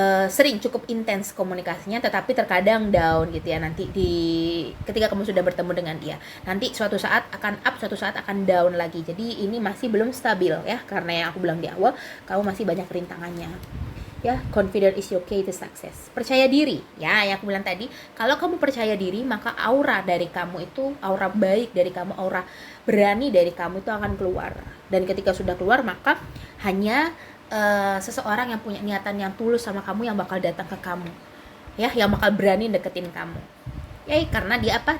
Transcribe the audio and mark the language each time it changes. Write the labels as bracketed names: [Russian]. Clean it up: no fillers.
[Indonesian] Sering cukup intens komunikasinya, tetapi terkadang down gitu ya. Nanti ketika kamu sudah bertemu dengan dia, nanti suatu saat akan up, suatu saat akan down lagi. Jadi ini masih belum stabil ya, karena yang aku bilang di awal, kamu masih banyak rintangannya [English] Ya, confident is your key to success. [Indonesian] Percaya diri, ya, yang aku bilang tadi, kalau kamu percaya diri, maka aura dari kamu itu, aura baik dari kamu, aura berani dari kamu itu akan keluar. Dan ketika sudah keluar, maka hanya seseorang yang punya niatan yang tulus sama kamu yang bakal datang ke kamu, ya, yang bakal berani deketin kamu. Ya, karena dia apa?